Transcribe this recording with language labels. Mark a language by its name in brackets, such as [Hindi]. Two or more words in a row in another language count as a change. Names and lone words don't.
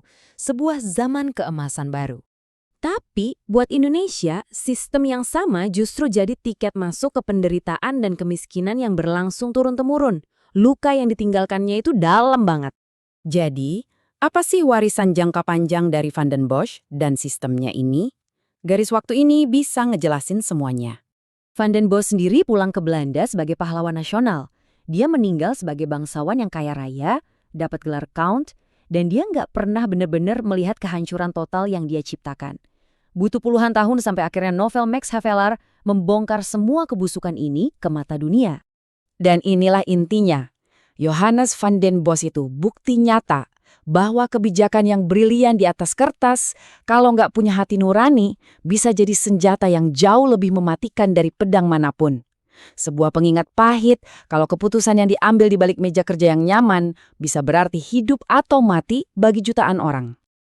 [Indonesian] Sebuah zaman keemasan baru. Tapi, buat Indonesia, sistem yang sama justru jadi tiket masuk ke penderitaan dan kemiskinan yang berlangsung turun-temurun. Luka yang ditinggalkannya itu dalam banget. Jadi, Apa sih warisan jangka panjang dari Van den Bosch dan sistemnya ini? Garis waktu ini bisa ngejelasin semuanya. Van den Bosch sendiri pulang ke Belanda sebagai pahlawan nasional. Dia meninggal sebagai bangsawan yang kaya raya, dapat gelar Count, dan dia nggak pernah benar-benar melihat kehancuran total yang dia ciptakan. Butuh puluhan tahun sampai akhirnya novel Max Havelaar membongkar semua kebusukan ini ke mata dunia. Dan inilah intinya. Johannes van den Bosch itu bukti nyata bahwa kebijakan yang brilian di atas kertas, kalau nggak punya hati nurani, bisa jadi senjata yang jauh lebih mematikan dari pedang manapun. Sebuah pengingat pahit kalau keputusan yang diambil di balik meja kerja yang nyaman bisa berarti hidup atau mati bagi jutaan orang.